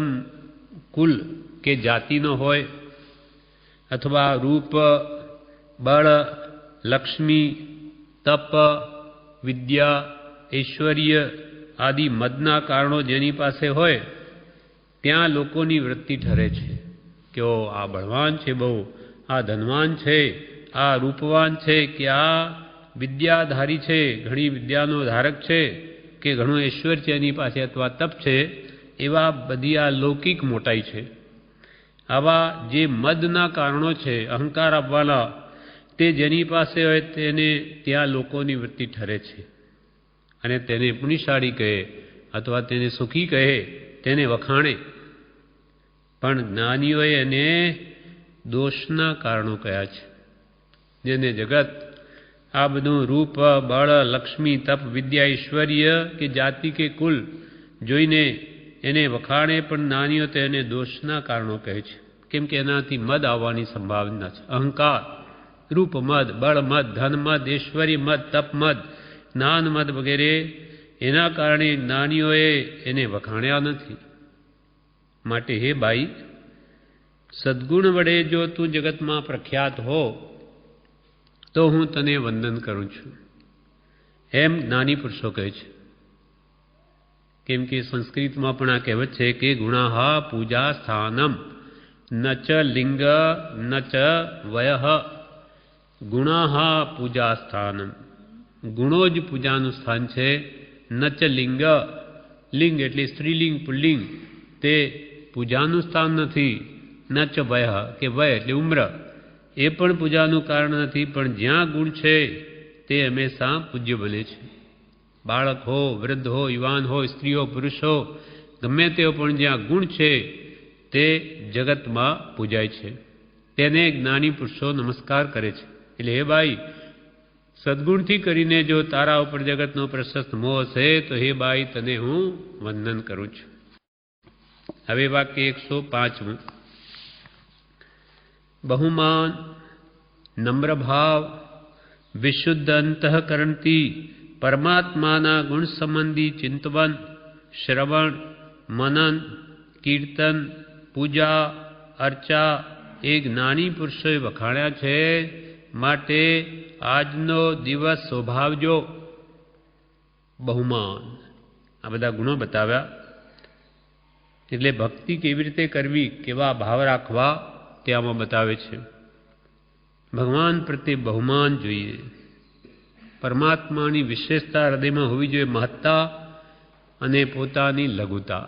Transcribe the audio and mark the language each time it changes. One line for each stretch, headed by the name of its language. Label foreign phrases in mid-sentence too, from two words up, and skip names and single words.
Gujarati: કુલ કે જાતિ નો હોય અથવા રૂપ, બળ, લક્ષ્મી, તપ, વિદ્યા, ઐશ્વર્ય આદિ મદના કારણો જેની પાસે હોય ત્યાં લોકોની વૃત્તિ ઠરે છે કિ ઓ આ બલવાન છે, બહુ આ ધનવાન છે, આ રૂપવાન છે કિ આ વિદ્યાધારી છે, ઘણી વિદ્યાનો ધારક છે કિ ઘણો ઐશ્વર્ય છે એની પાસે અથવા તપ છે। એવા બધી આ લૌકિક મોટાઈ છે। આવા જે મદના કારણો છે, અહંકાર આપવાના તે જેની પાસે હોય તેને ત્યાં લોકોની વૃત્તિ ઠરે છે અને તેને પુણ્યશાળી કહે અથવા તેને સુખી કહે, તેને વખાણે। પણ જ્ઞાનીઓએ એને દોષના કારણો કહ્યા છે। જેને જગત આ બધું રૂપ, બળ, લક્ષ્મી, તપ, વિદ્યા, ઐશ્વર્ય કે જાતિ કે કુલ જોઈને એને વખાણે પણ જ્ઞાનીઓ તો એને દોષના કારણો કહે છે। કેમ કે એનાથી મદ આવવાની સંભાવના છે। અહંકાર, રૂપ મદ, બળ મદ, ધન મદ, ઐશ્વર્ય મદ, તપ મદ, જ્ઞાન મદ વગૈરહ એના કારણે જ્ઞાનીઓએ એને વખાણ્યા નથી। માટે હે બાઈ સદ્ગુણ વડે જો તૂ જગત મેં પ્રખ્યાત હો તો હૂઁ તને વંદન કરૂઁ છૂં એમ જ્ઞાની પુરુષો કહે છે। કેમ કે સંસ્કૃત મેં પણ આ કહેવત છે કિ
Sanskrit: गुणाः पूजा स्थानम न च लिंग न च वयः। गुणाः पूजा स्थानम,
Gujarati: ગુણો જ પૂજાનું સ્થાન છે।
Sanskrit: न च लिंग,
Gujarati: લિંગ એટલે સ્ત્રીલિંગ પુલ્લિંગ તે પૂજાનું સ્થાન નહીં।
Sanskrit: न च वय
Gujarati: કે વય એટલે ઉમ્ર એ પણ પૂજાનું કારણ નહીં, પણ જ્યાં ગુણ છે તે હમેશા પૂજ્ય બને છે। બાળક હો, વૃદ્ધ હો, યુવાન હો, સ્ત્રી હો, પુરુષ હો, ગમે તે હો પણ જ્યાં ગુણ છે તે જગત મેં પૂજાય છે। તેને જ્ઞાની પુરુષો નમસ્કાર કરે છે। એટલે હે ભાઈ સદ્ગુણથી કરીને જો તારા ઉપર જગતનો પ્રશસ્ત મોહ છે તો હે બાઈ તને હૂઁ વંદન કરૂઁ છૂં। હવે વાક્ય 105 બહુમાન, નમ્ર ભાવ, વિશુદ્ધ અંતઃકરણથી પરમાત્માના ગુણ સંબંધી ચિંતવન, શ્રવણ, મનન, કીર્તન, પૂજા, અર્ચા એ જ્ઞાની પુરુષોએ વખાણ્યા છે। માટે આજનો દિવસ શોભાવજો। બહુમાન આ બધા ગુણો બતાવ્યા। એટલે ભક્તિ કેવી રીતે કરવી, કેવા ભાવ રાખવા તે આમાં બતાવે છે। ભગવાન પ્રત્યે બહુમાન જોઈએ. પરમાત્માની વિશેષતા હૃદયમાં હોવી જોઈએ, મહત્તા અને પોતાની લઘુતા.